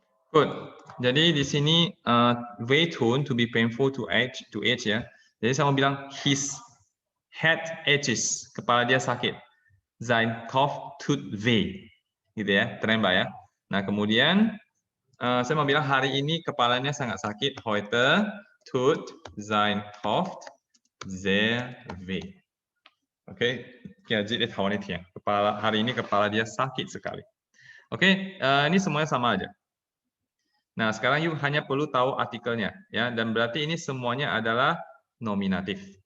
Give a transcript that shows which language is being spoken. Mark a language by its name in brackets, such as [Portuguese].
[Indonesian] Good. Jadi di sini wehtun [English] to be painful [Indonesian] to age ya. Jadi saya mau bilang [English] his head aches, [Indonesian] kepala dia sakit. [German] Sein Kopf tut weh. [Indonesian] Gitu ya, terembak ya. Nah, kemudian saya mau bilang hari ini kepalanya sangat sakit. [German] Heute tut sein Kopf sehr weh. [Indonesian] Oke, ya jadi kepala hari ini kepala dia sakit sekali. Oke, ini semuanya sama aja. Nah, sekarang yuk hanya perlu tahu artikelnya ya, dan berarti ini semuanya adalah nominatif.